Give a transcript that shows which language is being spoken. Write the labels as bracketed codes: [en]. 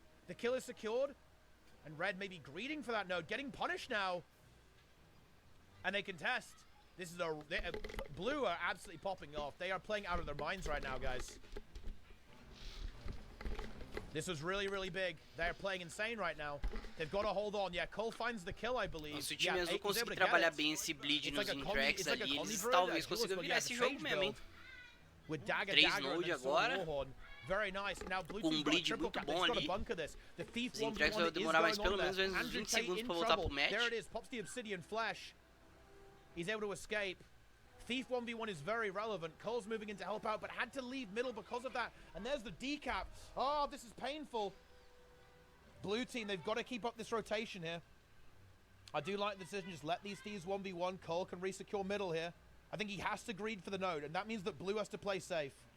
[en] The kill is secured, and Red may be greeting for that node, getting punished now. And they contest. This is Blue are absolutely popping off. They are playing out of their minds right now, guys. This was really, really big. They're playing insane right now. They've got to hold on. Yeah, Cole finds the kill, I believe. [pt] Se o time azul conseguir trabalhar bem esse bleed nos Intracts ali, eles talvez consigam virar esse jogo mesmo, hein? [en] With dagger, [pt] 3 node agora. [en] Very nice. Now Blue [pt] Com bleed muito bom ali. Os Intracts vai demorar mais pelo menos uns 20 segundos pra voltar pro match. [en] There it is. Pops the Obsidian Flesh. He's able to escape. Thief 1v1 is very relevant. Cole's moving in to help out, but had to leave middle because of that. And there's the decap. Oh, this is painful. Blue team, they've got to keep up this rotation here. I do like the decision. Just let these Thieves 1v1. Cole can resecure middle here. I think he has to greed for the node, and that means that Blue has to play safe.